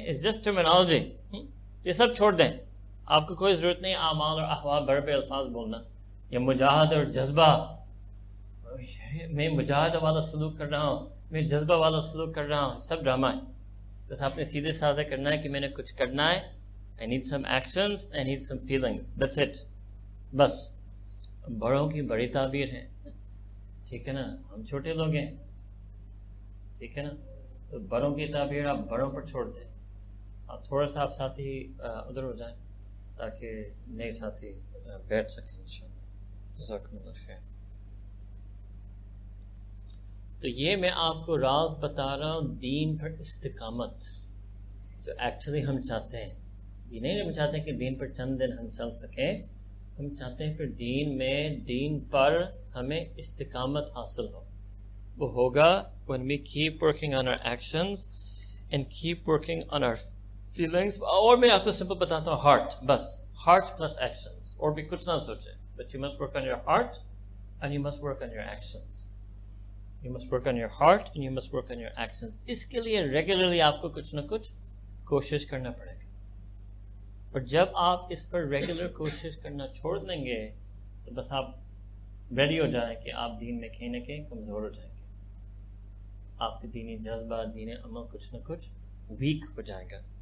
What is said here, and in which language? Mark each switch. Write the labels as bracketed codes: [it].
[en] It's just terminology. [ur] یہ سب چھوڑ دیں. آپ کو کوئی ضرورت نہیں اعمال اور احوال بڑے بڑے الفاظ بولنا, یا مجاہدہ اور جذبہ. میں مجاہدہ والا سلوک کر رہا ہوں, میں جذبہ والا سلوک کر رہا ہوں, سب ڈرامہ ہے. بس آپ نے سیدھے سادھے کرنا ہے کہ میں نے کچھ کرنا ہے. [en] I need some actions, I need some feelings. That's it. بس. [ur] بڑوں کی بڑی تعبیر ہے, ٹھیک ہے نا, ہم چھوٹے لوگ ہیں, ٹھیک ہے نا, تو بڑوں کی تعبیر آپ بڑوں پر چھوڑ دیں. آپ تھوڑا سا آپ ساتھی ادھر ہو جائیں تاکہ نئے ساتھی بیٹھ سکیں انشاءاللہ. جزاکم اللہ خیر. تو یہ میں آپ کو راز بتا رہا ہوں دین پر استقامت جو ایکچولی ہم چاہتے ہیں. یہ نہیں ہم چاہتے ہیں کہ دین پر چند دن ہم چل سکیں, ہم چاہتے ہیں کہ دین میں, دین پر ہمیں استقامت حاصل ہو. وہ ہوگا [en] when we keep working on our actions and keep working on our feelings. [ur] اور میں آپ کو سمپل بتاتا ہوں, ہارٹ, بس [en] heart plus actions, [ur] اور بھی کچھ نہ سوچیں. [en] But you must work on your heart and you must work on your actions. You must work on your heart and you must work on your actions. [ur] اس کے لیے regularly آپ کو کچھ نہ کچھ کوشش کرنا پڑے گا. اور جب آپ اس پر ریگولر کوشش کرنا چھوڑ دیں گے تو بس آپ ریڈی ہو جائیں کہ آپ دین میں کہیں نہ کہیں کمزور ہو جائیں گے. آپ کے دینی جذبہ, دین عمل کچھ نہ کچھ ویک ہو جائے گا.